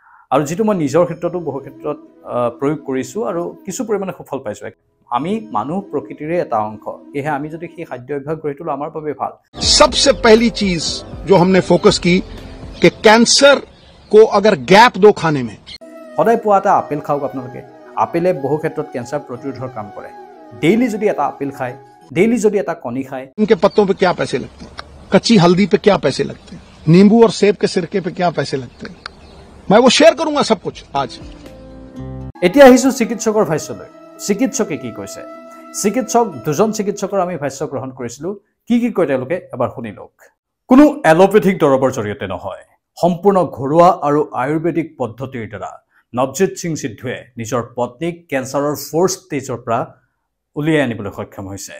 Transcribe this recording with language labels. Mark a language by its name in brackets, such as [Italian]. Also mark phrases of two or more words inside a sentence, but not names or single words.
[Assamese] আৰু যেটো মই নিজৰ ক্ষেত্ৰতো বহু ক্ষেত্ৰত প্ৰয়োগ কৰিছো আৰু কিছু পৰিমাণে সফল পাইছো আমি মানুহ প্ৰকৃতিৰে এটা অংশ এহে আমি যদি সেই খাদ্য অভ্যাস গঢ়ি তোলো আমাৰ বাবে ভাল [Hindi] सबसे पहली चीज जो हमने फोकस की कि कैंसर को अगर गैप दो खाने में [Assamese] সদায় পোৱা এটা আপেল খাওক আপোনালোকে আপেলে বহু ক্ষেত্ৰত ক্যান্সাৰ প্ৰতিৰোধৰ কাম কৰে ডেইলি যদি এটা আপেল খায় ডেইলি যদি এটা কণী খায় [Hindi] इनके पत्तों पे क्या पैसे लगते हैं कच्ची हल्दी पे क्या पैसे लगते हैं नींबू और सेब के सिरके पे क्या पैसे लगते हैं मैं वो शेयर करूंगा सब कुछ आज [Assamese] এতিয়া আহিছো চিকিৎসকৰ ভাষ্যলৈ চিকিৎসকে কি কৈছে চিকিৎসক দুজন চিকিৎসকৰ আমি ভাষ্য গ্ৰহণ কৰিছিলো কি কয় তেওঁলোকে এবাৰ শুনি লওক কোনো এলোপেথিক দৰবৰ জৰিয়তে নহয় সম্পূৰ্ণ ঘৰুৱা আৰু আয়ুৰ্বেদিক পদ্ধতিৰ দ্বাৰা নৱজিত সিং সিদ্ধুৱে নিজৰ পত্নীক কেন্সাৰৰ 4th ষ্টেজৰ পৰা উলিয়াই আনিবলৈ সক্ষম হৈছে